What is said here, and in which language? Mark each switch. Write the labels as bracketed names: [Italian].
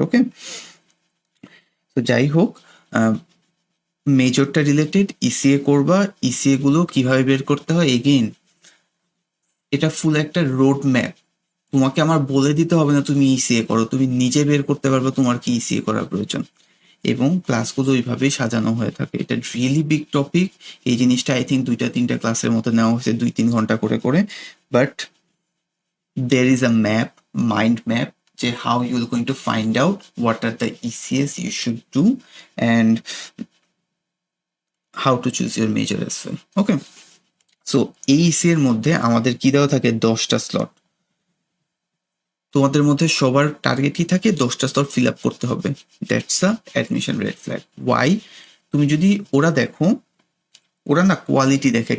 [Bangla] ওকে, তো যাই হোক, মেজরটা রিলেটেড ইসিএ করবা, ইসিএ গুলো কিভাবে বের করতে হয়, এগেইন এটা ফুল একটা রোড ম্যাপ। তোমাকে আমার বলে দিতে হবে না তুমি ইসিএ করো, তুমি নিজে বের করতে পারবে তোমার কি ইসিএ করার প্রয়োজন। এবং ক্লাসগুলো ওইভাবেই সাজানো হয়ে থাকে। এটা রিয়েলি বিগ টপিক। এই জিনিসটা আই থিঙ্ক 2-3টা ক্লাসের মতো নেওয়া হয়েছে 2-3 ঘন্টা করে করে। [English] But there is a map, mind map, যে how you're going to find out what are the ECS you should do and how to choose your major as well. Okay, so [Bangla] এই EC এর মধ্যে আমাদের কি দেওয়া থাকে, 10টা slot. তোমাদের মধ্যে সবার টার্গেট কি থাকে, 10টা স্লট ফিল আপ করতে হবে। That's a admission red flag. Y? তুমি যদি ওরা দেখো, ওরা না কোয়ালিটি দেখে।